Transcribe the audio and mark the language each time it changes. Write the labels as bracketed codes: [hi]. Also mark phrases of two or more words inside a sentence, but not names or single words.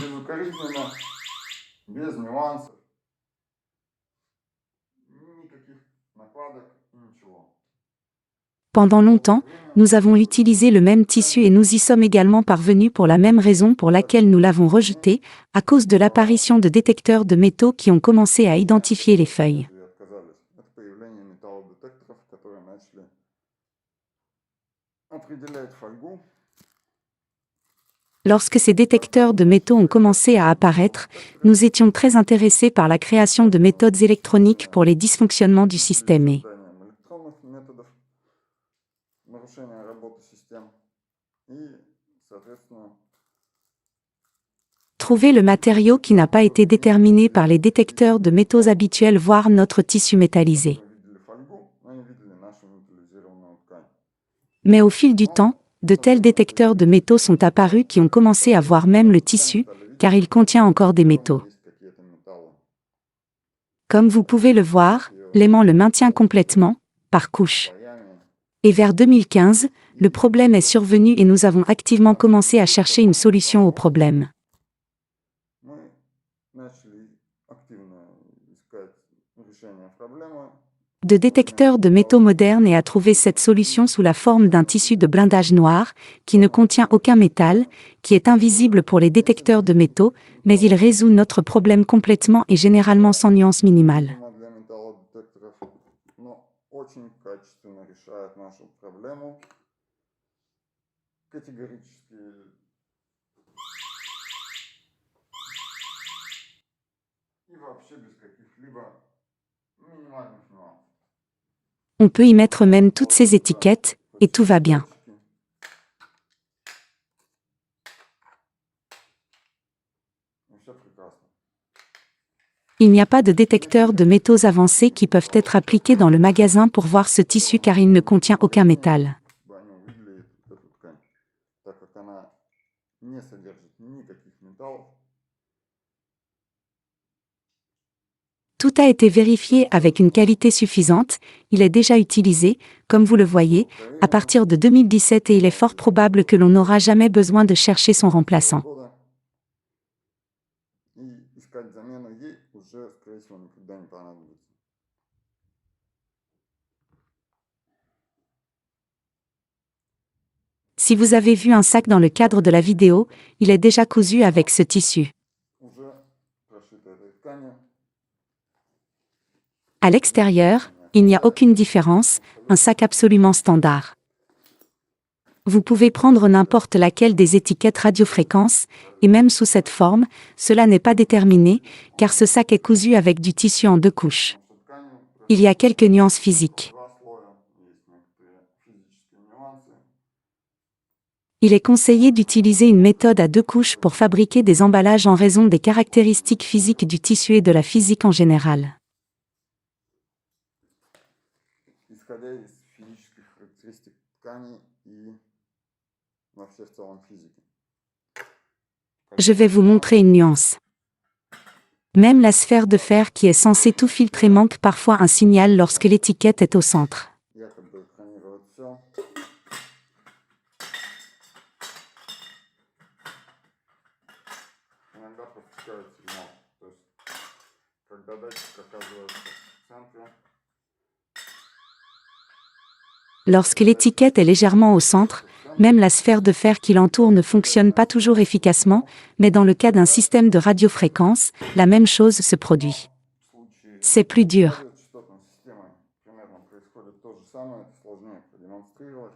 [ru] Безукоризненно, без нюансов, никаких накладок и ничего. [fr] Pendant longtemps, nous avons utilisé le même tissu et nous y sommes également parvenus pour la même raison pour laquelle nous l'avons rejeté, à cause de l'apparition de détecteurs de métaux qui ont commencé à identifier les feuilles. [ru] И отказались. Это появление металлодетекторов, которые начали определять фольгу. [fr] Lorsque ces détecteurs de métaux ont commencé à apparaître, nous étions très intéressés par la création de méthodes électroniques pour les dysfonctionnements du système et [ru] Созданием электронных методов нарушения работы систем. И, соответственно, [fr] trouver le matériau qui n'a pas été déterminé par les détecteurs de métaux habituels, voire notre tissu métallisé. [ru] мы видели фольгу, но не видели нашу металлизированную ткань. [fr] Mais au fil du temps, de tels détecteurs de métaux sont apparus qui ont commencé à voir même le tissu, car il contient encore des métaux. [ru] Есть какие-то металлы. [fr] Comme vous pouvez le voir, l'aimant le maintient complètement, par couche. [ru] Слоями. [fr] Et vers 2015, le problème est survenu et nous avons activement commencé à chercher une solution au problème. [ru] Мы начали активно искать решение проблемы. [fr] De détecteurs de métaux modernes et à trouver cette solution sous la forme d'un tissu de blindage noir, qui ne contient aucun métal, qui est invisible pour les détecteurs de métaux, mais il résout notre problème complètement et généralement sans nuance minimale. [ru] Она для металлодетекторов, но очень качественно решает нашу проблему. Категорически. И вообще без каких-либо минимальных нюансов. [fr] On peut y mettre même toutes ces étiquettes, et tout va bien. [ru] Ну, все прекрасно. [fr] Il n'y a pas de détecteurs de métaux avancés qui peuvent être appliqués dans le magasin pour voir ce tissu car il ne contient aucun métal. [ru] Чтобы они увидели эту ткань, так как она не содержит никаких металлов. [fr] Tout a été vérifié avec une qualité suffisante, il est déjà utilisé, comme vous le voyez, à partir de 2017 et il est fort probable que l'on n'aura jamais besoin de chercher son remplaçant. [ru] Года. И искать замену ей уже, скорее всего, никогда не понадобится. [fr] Si vous avez vu un sac dans le cadre de la vidéo, il est déjà cousu avec ce tissu. [ru] Уже прошито этой тканью. [fr] À l'extérieur, il n'y a aucune différence, un sac absolument standard. Vous pouvez prendre n'importe laquelle des étiquettes radiofréquence, et même sous cette forme, cela n'est pas déterminé, car ce sac est cousu avec du tissu en 2 couches. [ru] Что тканью [fr] Il y a quelques nuances physiques. [ru] 2 слоя, есть некоторые физические нюансы. [fr] Il est conseillé d'utiliser une méthode à 2 couches pour fabriquer des emballages en raison des caractéristiques physiques du tissu et de la physique en général. [ru] Исходя из физических характеристик ткани и вообще в целом физики. [fr] Je vais vous montrer une nuance. Même la sphère de fer qui est censée tout filtrer manque parfois un signal lorsque l'étiquette est au centre. [ru] Якобы экранирует все. Иногда пропускает сигнал. То есть, когда датчик оказывается в центре, [fr] Lorsque l'étiquette est légèrement au centre, même la sphère de fer qui l'entoure ne fonctionne pas toujours efficacement, mais dans le cas d'un système de radiofréquence, la même chose se produit. [ru] в случае [fr] C'est plus dur. [ru] радиочастотной системы примерно происходит то же самое, это сложнее продемонстрировать.